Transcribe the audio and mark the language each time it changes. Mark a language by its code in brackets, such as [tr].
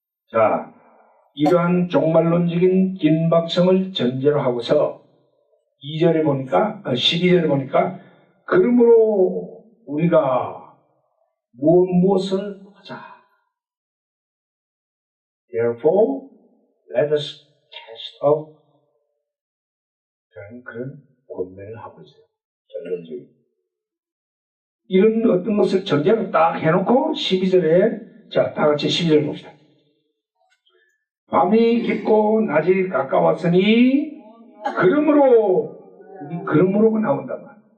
[ko] 자, 이러한 종말론적인 긴박성을 전제로 하고서 2절에 보니까, 12절에 보니까, 그러므로 우리가 무엇을 하자. [en] Therefore, let us cast off. [ko] 그런 권면을 하고 있어요. 결론적인. 이런 어떤 것을 전제로 딱 해놓고 12절에, 자, 다 같이 12절 봅시다. 밤이 깊고 낮이 가까웠으니, 그러므로가 나온단 말이에요.